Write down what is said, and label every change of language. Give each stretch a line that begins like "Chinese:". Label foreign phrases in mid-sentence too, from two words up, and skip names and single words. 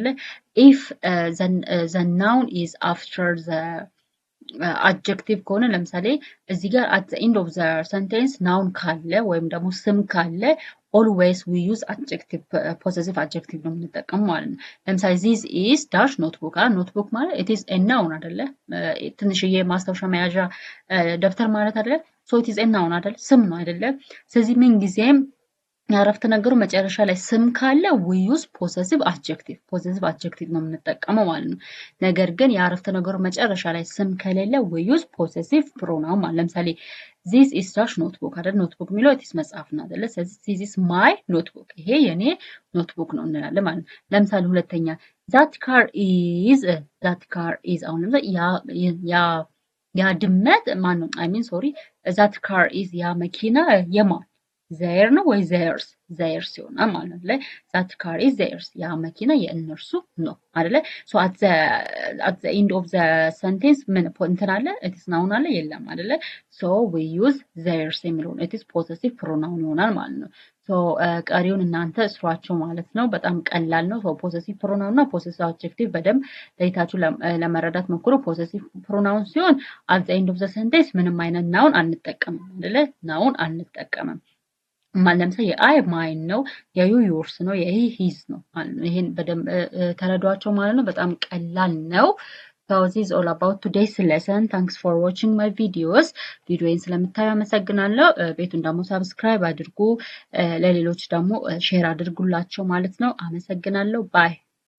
English: if the noun is after the adjective
Amharic: ከሆነ ለምሳሌ እዚህ ጋር
English: at the end of the sentence noun
Amharic: ካለ ወይም ደግሞ ስም ካለ
English: always we use adjective possessive adjective
Amharic: ነው የምንጠቀሙ ማለት ነው። ለምሳሌ
English: this is dash notebook notebook ማለት it is a noun አይደለ?
Amharic: ትንሽዬ ማስታወሻ መያዣ ደብተር ማለት አይደለ?
English: so it is a noun
Amharic: አይደለ? ስም ነው አይደለ? ስለዚህ ምን ጊዜም የአረፍተ ነገሩ መጨረሻ ላይ ስም ካለ
English: we use possessive adjective
Amharic: ነው የምንጠቀመው ማለት ነው። ነገር ግን የአረፍተ ነገሩ መጨረሻ ላይ ስም ከሌለ
English: we use possessive pronoun
Amharic: ማለት ለምሳሌ
English: this is dash notebook
Amharic: አይደል? ኖትቡክ የሚለው
English: it is
Amharic: መጽሐፍ ነው አይደለ? ስለዚህ
English: this is my notebook
Amharic: ይሄ የኔ ኖትቡክ ነው እንላለን ማለት ነው። ለምሳሌ ሁለተኛ
English: that car is
Amharic: አሁን ለምሳሌ ያ ድመት ማን ነው?
English: I mean sorry that car is
Amharic: ያ መኪና የማን ዘር ነው ወይ ዘርስ? ዘርስ ይሆናል ማለት ነው።
English: that car is theirs
Amharic: ያ መኪና የእነርሱ ነው አይደለ?
English: so at the end of the sentence
Amharic: ምን እንትን አለ?
English: it's noun
Amharic: አለ የለም አይደለ?
English: so we use theirs
Amharic: የሚለውን
English: it's possessive pronoun
Amharic: ይሆናል ማለት ነው። ሶ ቀሪውን እናንተ ስሯቸው ማለት ነው። በጣም ቀላል ነው።
English: so possessive pronoun
Amharic: እና
English: possessive adjective
Amharic: በደንብ ለይታችሁ ለመረዳት ሞክሩ።
English: possessive pronoun
Amharic: ሲሆን
English: at the end of the sentence
Amharic: ምንም አይነት ናውን አንጠቀምም አይደለ? ናውን አንጠቀምም። ለምሳሌ የአይ ማይን ነው፣ የዩ ዮርስ ነው፣ የሂ ሂዝ ነው። ይሄን በደንብ ተረዷቸው ማለት ነው። በጣም ቀላል ነው።
English: So this is all about today's lesson. Thanks for watching my videos.
Amharic: ቪዲዮዬን ስለምታዩ አመሰግናለሁ። ቤቱን ደግሞ ሰብስክራይብ አድርጉ፣ ለሌሎች ደግሞ ሼር አድርጉላቸው ማለት ነው። አመሰግናለሁ። ባይ